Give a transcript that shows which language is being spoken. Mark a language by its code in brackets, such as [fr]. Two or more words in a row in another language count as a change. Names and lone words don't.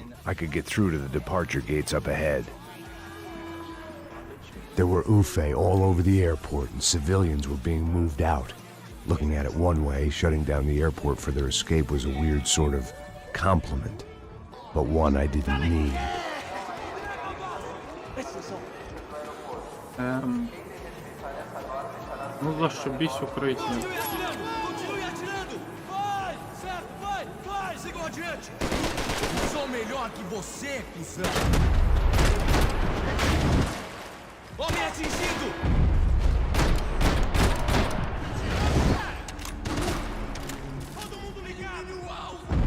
[en] I could get through to the departure gates up ahead. There were UFE all over the airport and civilians were being moved out. Looking at it one way, shutting down the airport for their escape was a weird sort of compliment, but one I didn't need. [ru] Ну зашибись укрытие. [pt] Continue atirando! Vai! Certo, vai! Sigam adiante! Sou melhor que você, cuzão! Homem atingido! Todo mundo ligado! O alvo!